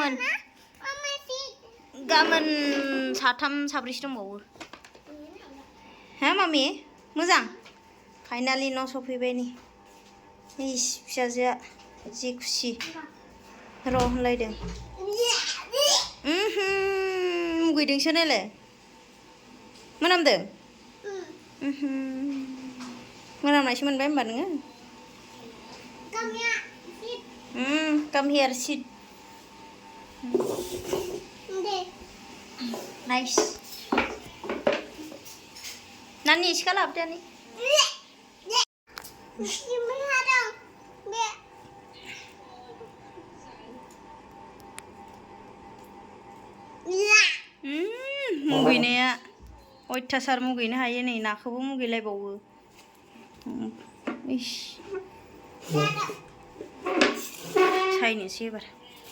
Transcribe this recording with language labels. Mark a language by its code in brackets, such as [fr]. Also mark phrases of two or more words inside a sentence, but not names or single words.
[brx] गाबोन साथाम साब्रैसो दंबावो हा मामि मोजां फाइनालि न' सफैबाय नै फिसाजोआ जि खुसि र' होनलायदों मुगैदोंसो नायलाय मोनामदों मोनामनायसो मोनबाय होमबा नोङो [en] come here sit nice Nani iska labda ni [brx] मुगैनाया अयथासार मुगैनो हायो नै नाखौबो मुगैलायबावो सायनोसै एबार